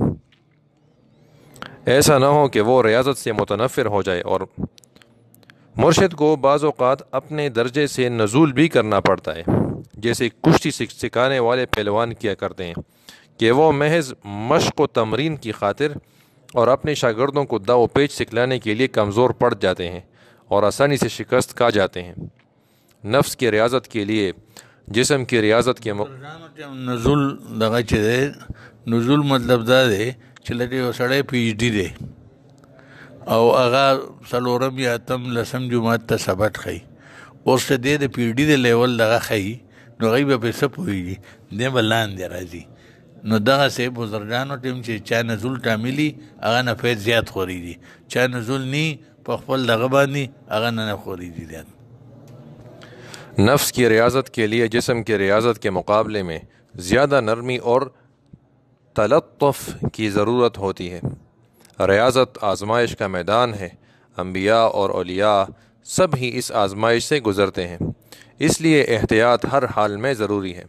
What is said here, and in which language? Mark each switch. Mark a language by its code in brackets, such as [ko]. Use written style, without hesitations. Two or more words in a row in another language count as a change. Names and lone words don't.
[ur] ایسا نہ ہو کہ وہ ریاضت سے متنفر ہو جائے، اور مرشد کو بعض اوقات اپنے درجے سے نزول بھی کرنا پڑتا ہے، جیسے کشتی سکھانے والے پہلوان کیا کرتے ہیں کہ وہ محض مشق و تمرین کی خاطر اور اپنے شاگردوں کو داو پیچ سکھلانے کے لیے کمزور پڑ جاتے ہیں اور آسانی سے شکست کھا جاتے ہیں۔ نفس کی ریاضت کے لیے جسم کی ریاضت کے [ps] نزول دغه چې دی، نزول مطلب دا دی چې لري یو سړی پی ایچ ډي دی او هغه څلورم یا اتم لسم جماعت ته سبق ښیي، اوس چې دی د پی ایچ ډي د لیول دغه ښیي نو هغوی به پرې څه پوهېږي، دی به لاندې راځي. نو دغسې بزرګانو ټیم چې چا نزول ټاملي هغه نه فیض زیات خورېږي، چا نزول نی په خپل دغه باندې هغه نه خورېږي زیات. [ur] نفس کی ریاضت کے لیے جسم کی ریاضت کے مقابلے میں زیادہ نرمی اور تلطف کی ضرورت ہوتی ہے. ریاضت آزمائش کا میدان ہے. انبیاء اور اولیاء سب ہی اس آزمائش سے گزرتے ہیں، اس لیے احتیاط ہر حال میں ضروری ہے.